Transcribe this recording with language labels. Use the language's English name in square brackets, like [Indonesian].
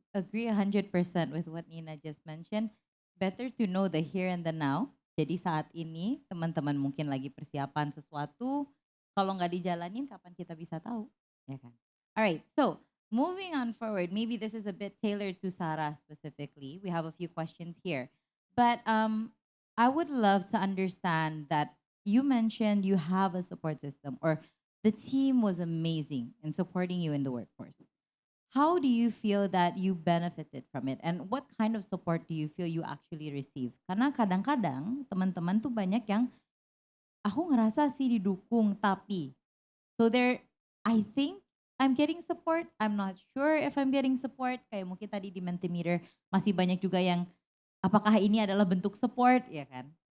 [English] Agree 100% with what Nina just mentioned. Better to know the here and the now. [Indonesian] Jadi saat ini teman-teman mungkin lagi persiapan sesuatu. Kalau nggak dijalanin, kapan kita bisa tahu? Ya kan? [English] Alright, so moving on forward. Maybe this is a bit tailored to Sarah specifically. We have a few questions here. But I would love to understand that you mentioned you have a support system or the team was amazing in supporting you in the workforce. How do you feel that you benefited from it? And what kind of support do you feel you actually receive? [Indonesian] Karena kadang-kadang teman-teman tuh banyak yang aku ngerasa sih didukung tapi [English] so there I think I'm getting support. I'm not sure if I'm getting support. [Indonesian] Kayak mungkin tadi di Mentimeter masih banyak juga yang apakah ini adalah bentuk support ya kan?